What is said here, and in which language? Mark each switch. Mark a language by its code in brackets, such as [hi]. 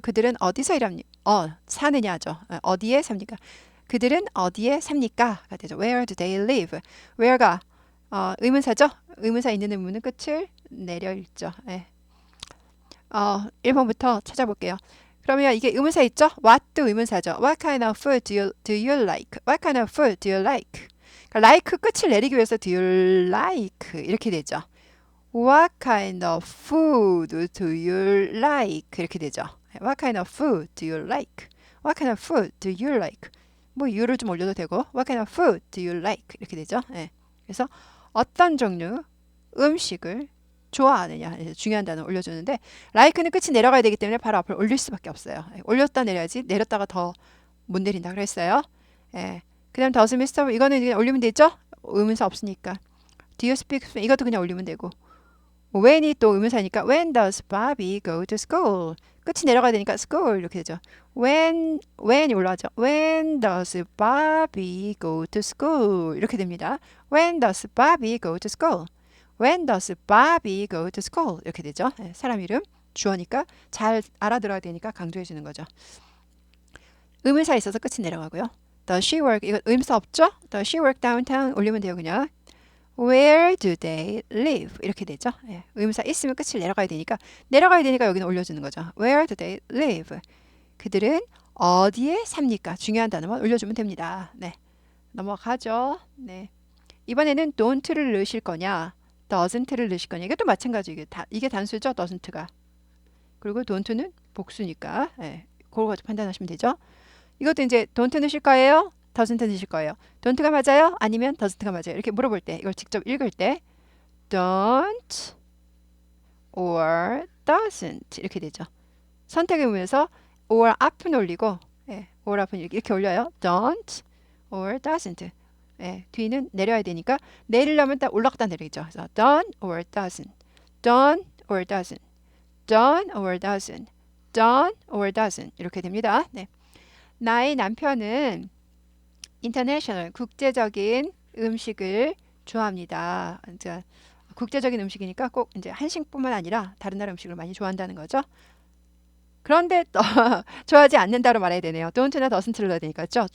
[ko] 그들은 어디서 일합니까? 사느냐죠. 어디에 삽니까? 그들은 어디에 삽니까?가 되죠. [en] Where do they live? [ko] Where가 의문사죠. 의문사 있는 의문은 끝을 내려 읽죠. 예. 1번부터 찾아볼게요. 그러면 이게 의문사 있죠? What도 의문사죠. [en] What kind of food do you like? What kind of food do you like? [ko] 그러니까 like 끝을 내리기 위해서 [en] do you like [ko] 이렇게 되죠. [en] What kind of food do you like? [ko] 이렇게 되죠. [en] What kind of food do you like? What kind of food do you like? [ko] 뭐 you를 좀 올려도 되고 [en] What kind of food do you like? [ko] 이렇게 되죠. 예. 그래서 어떤 종류 음식을 좋아하느냐 중요한 단어 올려주는데 like는 끝이 내려가야 되기 때문에 바로 앞을 올릴 수밖에 없어요. 올렸다 내려야지 내렸다가 더 못 내린다 그랬어요. 예. 그 다음 does Mr. 이거는 그냥 올리면 되죠. 의문사 없으니까 [en] do you speak Spanish? [ko] 이것도 그냥 올리면 되고 when이 또 의문사니까 [en] when does Bobby go to school? [ko] 끝이 내려가야 되니까 school 이렇게 되죠. when이 올라가죠. [en] When does Bobby go to school? [ko] 이렇게 됩니다. [en] When does Bobby go to school? When does Bobby go to school? [ko] 이렇게 되죠. 사람 이름 주어니까 잘 알아들어야 되니까 강조해 주는 거죠. 의문사 있어서 끝이 내려가고요. [en] Does she work? [ko] 이거 의문사 없죠? [en] Does she work downtown? [ko] 올리면 돼요 그냥. [en] Where do they live? [ko] 이렇게 되죠. 예, 의문사 있으면 끝을 내려가야 되니까 여기는 올려주는 거죠. [en] Where do they live? [ko] 그들은 어디에 삽니까? 중요한 단어만 올려주면 됩니다. 네, 넘어가죠. 네, 이번에는 don't를 넣으실 거냐, doesn't를 넣으실 거냐. 이게 또 마찬가지. 이게 단수죠, doesn't가. 그리고 don't는 복수니까 예, 그걸 가지고 판단하시면 되죠. 이것도 이제 don't 넣으실 거예요? doesn't 넣으실 거예요? don't가 맞아요? 아니면 doesn't가 맞아요? 이렇게 물어볼 때 이걸 직접 읽을 때 don't or doesn't 이렇게 되죠. 선택 의문에서 or 앞은 올리고 or 앞은 이렇게 올려요. don't or doesn't 뒤는 내려야 되니까 내리려면 딱 올라갔다 내리죠. 그래서 [en] don't or doesn't don't or doesn't don't or doesn't don't or doesn't [ko] 이렇게 됩니다. 네. 나의 남편은 인터내셔널 국제적인 음식을 좋아합니다. 이제 국제적인 음식이니까 꼭 이제 한식뿐만 아니라 다른 나라 음식을 많이 좋아한다는 거죠. 그런데 또 좋아하지 않는다로 말해야 되네요. don't나 doesn't를 넣어야 되니까 죠.